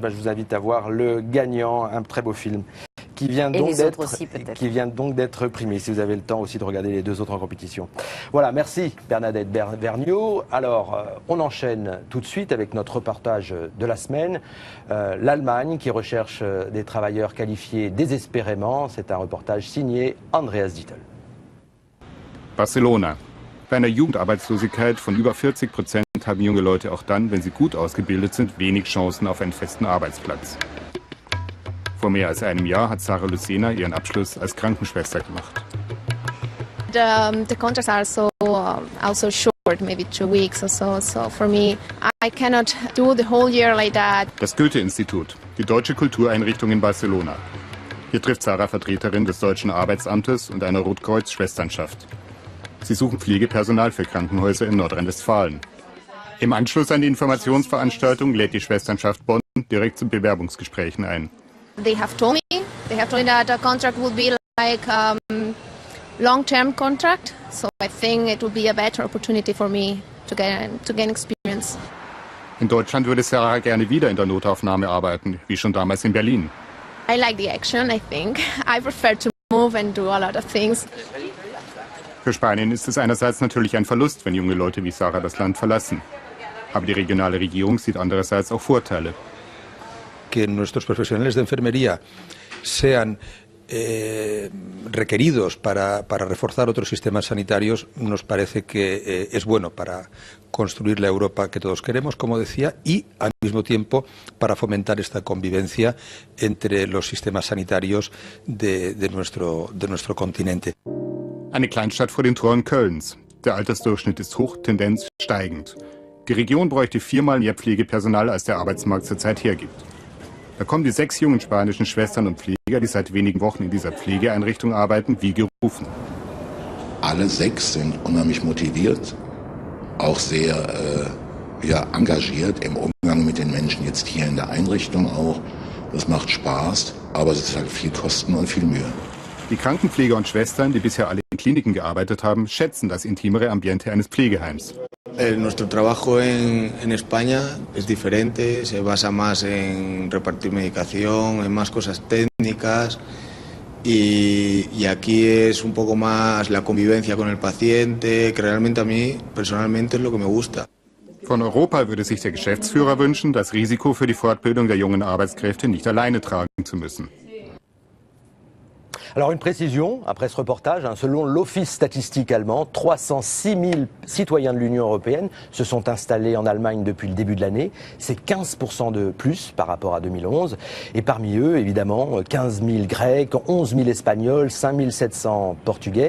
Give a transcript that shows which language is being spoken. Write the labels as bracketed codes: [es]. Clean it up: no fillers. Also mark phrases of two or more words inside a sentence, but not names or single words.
[fr] Je vous invite à voir le gagnant, un très beau film. Qui vient donc d'être primé, si vous avez le temps aussi de regarder les 2 autres en compétition. Voilà, merci Bernadette Vergnaud. Alors, on enchaîne tout de suite avec notre reportage de la semaine. L'Allemagne qui recherche des travailleurs qualifiés désespérément. C'est un reportage signé Andreas Dietl. [de] Barcelona. Bei einer Jugendarbeitslosigkeit von über 40% haben junge Leute auch dann, wenn sie gut ausgebildet sind, wenig Chancen auf einen festen Arbeitsplatz. Vor mehr als einem Jahr hat Sarah Lucena ihren Abschluss als Krankenschwester gemacht. [en] The contracts are also short, maybe 2 weeks or so. So for me, I cannot do the whole year like that. [de] Das Goethe-Institut, die deutsche Kultureinrichtung in Barcelona. Hier trifft Sarah Vertreterin des Deutschen Arbeitsamtes und einer Rotkreuz-Schwesternschaft. Sie suchen Pflegepersonal für Krankenhäuser in Nordrhein-Westfalen. Im Anschluss an die Informationsveranstaltung lädt die Schwesternschaft Bonn direkt zu Bewerbungsgesprächen ein. [en] They have told me that the contract will be like long-term contract. So I think it will be a better opportunity for me to gain experience. [de] In Deutschland würde Sarah gerne wieder in der Notaufnahme arbeiten, wie schon damals in Berlin. I like the action, I think. I prefer to move and do a lot of things. Für Spanien ist es einerseits natürlich ein Verlust, wenn junge Leute wie Sarah das Land verlassen. Aber die regionale Regierung sieht andererseits auch Vorteile. [es] Que nuestros profesionales de enfermería sean requeridos para reforzar otros sistemas sanitarios nos parece que es bueno para construir la Europa que todos queremos, como decía, y al mismo tiempo para fomentar esta convivencia entre los sistemas sanitarios de nuestro continente. [de] Eine Kleinstadt vor den Toren Kölns. Der Altersdurchschnitt ist hoch, Tendenz steigend. Die Region bräuchte 4-mal mehr Pflegepersonal, als der Arbeitsmarkt zurzeit hergibt. Da kommen die 6 jungen spanischen Schwestern und Pfleger, die seit wenigen Wochen in dieser Pflegeeinrichtung arbeiten, wie gerufen. Alle 6 sind unheimlich motiviert, auch sehr engagiert im Umgang mit den Menschen jetzt hier in der Einrichtung auch. Das macht Spaß, aber es ist halt viel Kosten und viel Mühe. Die Krankenpfleger und Schwestern, die bisher alle in Kliniken gearbeitet haben, schätzen das intimere Ambiente eines Pflegeheims. [es] Nuestro trabajo en España es diferente, se basa más en repartir medicación, en más cosas técnicas y aquí es un poco más la convivencia con el paciente, que realmente a mí personalmente es lo que me gusta. [de] Von Europa würde sich der Geschäftsführer wünschen, das Risiko für die Fortbildung der jungen Arbeitskräfte nicht alleine tragen zu müssen. [fr] Alors une précision, après ce reportage, selon l'Office statistique allemand, 306 000 citoyens de l'Union européenne se sont installés en Allemagne depuis le début de l'année. C'est 15% de plus par rapport à 2011. Et parmi eux, évidemment, 15 000 Grecs, 11 000 Espagnols, 5 700 Portugais.